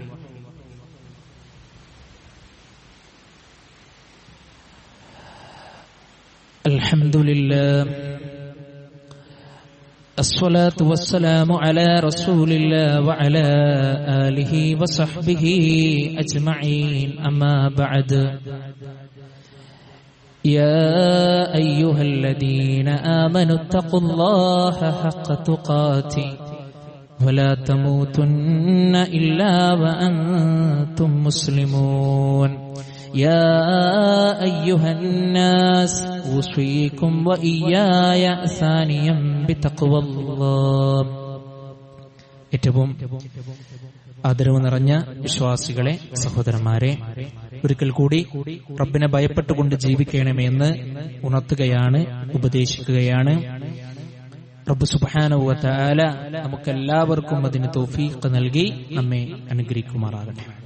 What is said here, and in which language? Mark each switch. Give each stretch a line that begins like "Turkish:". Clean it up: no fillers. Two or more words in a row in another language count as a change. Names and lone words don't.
Arabic: الحمد لله والصلاة والسلام على رسول الله وعلى آله وصحبه أجمعين. أما بعد. يا أيها الذين آمنوا اتقوا الله حق تقاته ولا تموتن إلا وأنتم مسلمون. يا أيها الناس أوصيكم وإياي ثانيا بتقوى الله.
Malayalam: ഏറ്റവും ആദരവ് നിറഞ്ഞ വിശ്വാസികളെ, സഹോദരന്മാരെ, ഒരിക്കൽ കൂടി റബ്ബിനെ ഭയപ്പെട്ടുകൊണ്ട് ജീവിക്കണമെന്ന് ഉണർത്തുകയാണ്, ഉപദേശിക്കുകയാണ്. റബ്ബ്
Arabic: سبحانه وتعالى
Malayalam: നമുക്കെല്ലാവർക്കും അതിന് തൗഫീഖ് നൽകി നമ്മെ അനുഗ്രഹിക്കുമാറാകട്ടെ.